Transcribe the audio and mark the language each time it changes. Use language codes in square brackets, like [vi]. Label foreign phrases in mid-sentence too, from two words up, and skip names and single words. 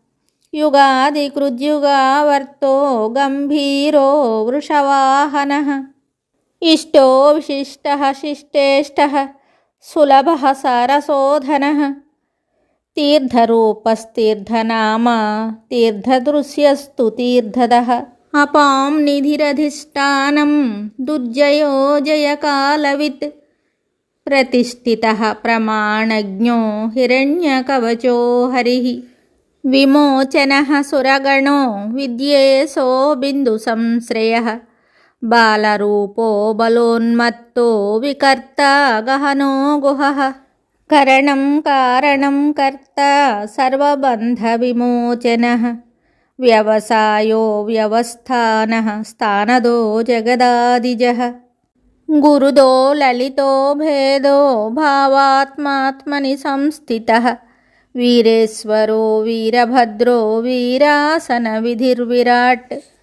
[sa] యుగాదికృద్యుగావర్తో గంభీరో వృషవాహనः ఇష్టో విశిష్టः శిష్టేష్టः సులభः సారసోధనः తీర్థరూపస్తీర్థనామా తీర్థదృశ్యస్తు తీర్థదः అపాం నిధిరధిష్టానం దుర్జయో జయకాలవిత్ प्रतिष्ठितः प्रमाणज्ञो हिरण्यकवचो हरिः विमोचनः सुरगणो विद्येशो बिन्दुसंश्रयः बालरूपो बलोन्मत्तो विकर्ता गहनो गुहः करणं कारणं कर्ता सर्वबन्धविमोचनः व्यवसायो व्यवस्थानः स्थानदो जगदादिजः गुरुदो ललितो भेदो भावात्मात्मनि संस्थितः वीरेश्वरो वीरभद्रो वीरासनविधिर्विराट्